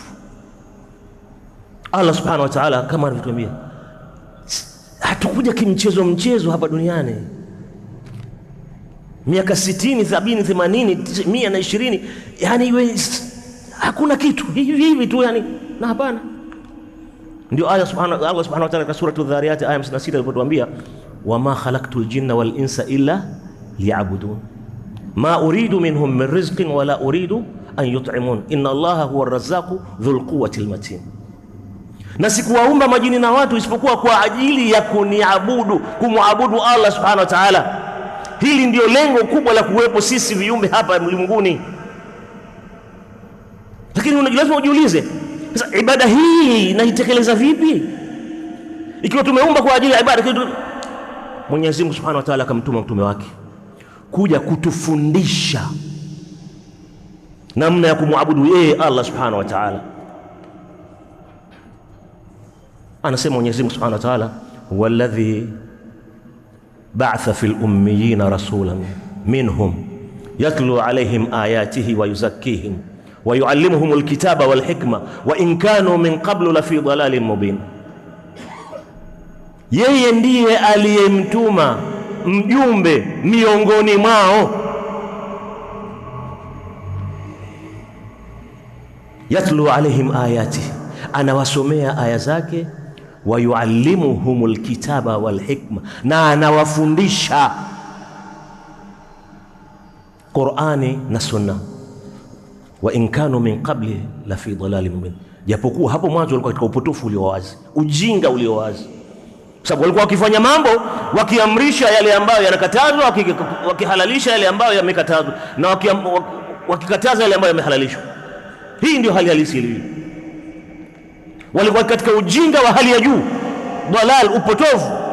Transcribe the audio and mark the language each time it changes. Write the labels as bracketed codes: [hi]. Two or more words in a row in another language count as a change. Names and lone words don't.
[ar] الله سبحانه وتعالى [sw] kama alivyotuambia, hatukuja kimchezo mchezo hapa duniani. Miaka 60, 70, 80, 120, yani hakuna kitu hivi tu yani, na hapana. [ar] Ndio الله سبحانه وتعالى [sw] katika sura Adh-Dhariyat aya 56 alipotuambia, [ar] وما خلقت الجن والإنس إلا ليعبدون ما أريد منهم من رزق ولا أريد أن يطعمون إن الله هو الرزاق ذو القوة المتين. [sw] Na sikuwaumba majini na watu isipokuwa kwa ajili ya kuniabudu, kumwabudu [ar] الله سبحانه وتعالى. [sw] Hili ndio lengo kubwa la kuwepo sisi viumbe hapa ulimwenguni. Lakini lazima ujiulize, sasa ibada hii naitekeleza vipi? Ikiwa tumeumba kwa ajili ya ibada, Mwenyezi Mungu [ar] سبحانه وتعالى [sw] akamtuma mtume wake kuja kutufundisha namna ya kumwabudu yeye [ar] الله سبحانه وتعالى. [sw] Anasema Mwenyezi Mungu [ar] سبحانه وتعالى والذي بعث في الأميين رسولا منهم يتلو عليهم آياته ويزكيهم ويعلمهم الكتاب والحكمة وإن كانوا من قبل لفي ضلال مبين. [sw] Yeye ndiye aliyemtuma mjumbe miongoni mwao, [ar] يتلو عليهم آياته, [sw] anawasomea aya zake, [ar] ويعلمهم الكتاب والحكمة, [sw] na anawafundisha Qur'ani na Sunna. [ar] وإن كانوا من قبل لفي ضلال مبين, [sw] japokuwa hapo mwanzo walikuwa katika upotofu ulio wazi, ujinga ulio wazi, sababu walikuwa wakifanya mambo, wakiamrisha yale ambayo yanakatazwa, wakihalalisha yale ambayo yamekatazwa, na wakikataza yale ambayo yamehalalishwa. Hii ndio hali halisi ilivyo. Walikuwa katika ujinga wa hali ya juu, dalal, upotovu.